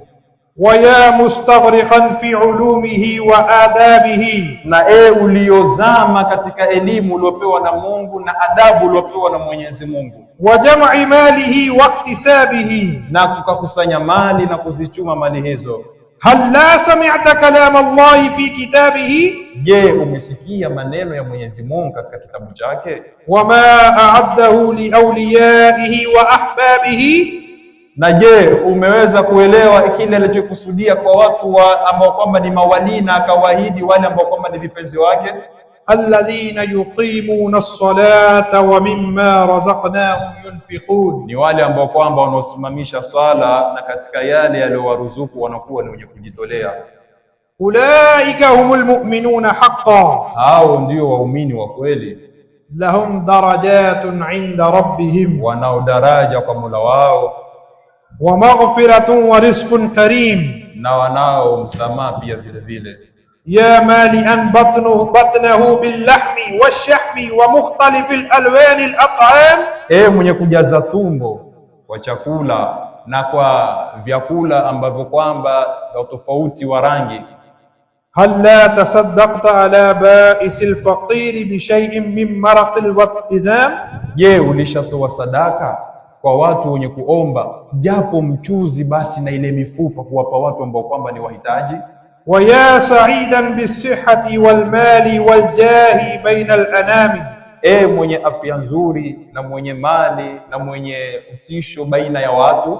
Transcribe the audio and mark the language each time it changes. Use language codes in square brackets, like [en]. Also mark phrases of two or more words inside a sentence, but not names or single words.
[ar] ويا مستغرقا في علومه وآدابه, [sw] na uliozama katika elimu uliopewa na Mungu na adabu uliopewa na Mwenyezi Mungu. [ar] وجمع ماله واكتسابه, [sw] na kukakusanya mali na kuzichuma mali hizo. [ar] هل لا سمعت كلام الله في كتابه, [sw] je, umesikia maneno ya Mwenyezi Mungu katika kitabu chake? [ar] وما أعده لأوليائه وأحبابه, [sw] na je, umeweza kuelewa kile alichokusudia kwa watu ambao kwamba ni mawali na akawaahidi wale ambao kwamba ni vipenzi wake? [ar] الذين يقيمون الصلاة ومما رزقناهم ينفقون, [sw] ni wale ambao kwamba wanaosimamisha swala na katika yale aliyowaruzuku wanakuwa ni wenye kujitolea. [ar] أولئك هم المؤمنون حقا, [sw] hao ndio waumini wa kweli. [ar] لهم درجات عند ربهم, [sw] wanao daraja kwa Mola wao. [ar] ومغفرة ورزق كريم, [sw] na wanao msamaha pia vile vile. [ar] يا مالئا بطنه باللحم والشحم ومختلف الألوان الأطعمة, [sw] mwenye kujaza tumbo kwa chakula na kwa vyakula ambavyo kwamba vya tofauti wa rangi. [ar] هل لا تصدقت على بائس الفقير بشيء من المرق والعظام, [sw] je, ulishatoa sadaka kwa watu wenye kuomba japo mchuzi basi na ile mifupa kuwapa watu ambao kwamba ni wahitaji? [ar] ويا سعيدا بالصحة والمال والجاه بين الأنام, [sw] mwenye afya nzuri na mwenye mali na mwenye utisho baina ya watu.